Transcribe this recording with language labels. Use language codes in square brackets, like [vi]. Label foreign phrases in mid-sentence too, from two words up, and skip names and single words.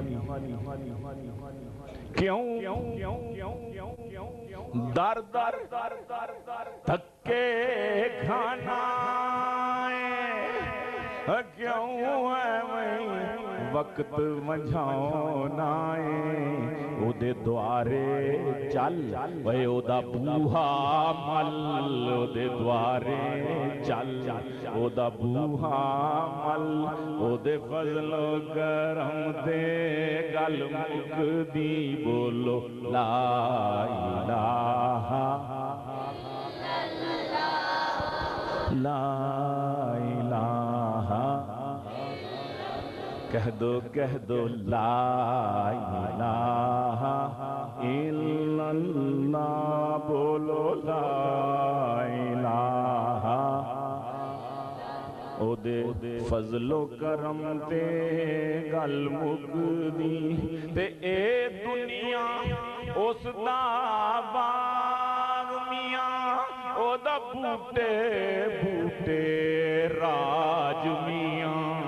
[pa] کیوں در در تھکے کھانا کیوں وقت منجھاؤنا او دے دوارے چل وے او دا بوہا مل او دے دوارے چل او دا بوہا مل او دے فضل و کرم دے گل مکدی بولو [ar] لا الہ لا الہ کہہ دو لا الہ الا اللہ بولو لا [pa] الہ او دے فضل و کرم تے گل مکدی تے اے دنیا اس دا باغ میاں او دا بوٹے بوٹے راج میاں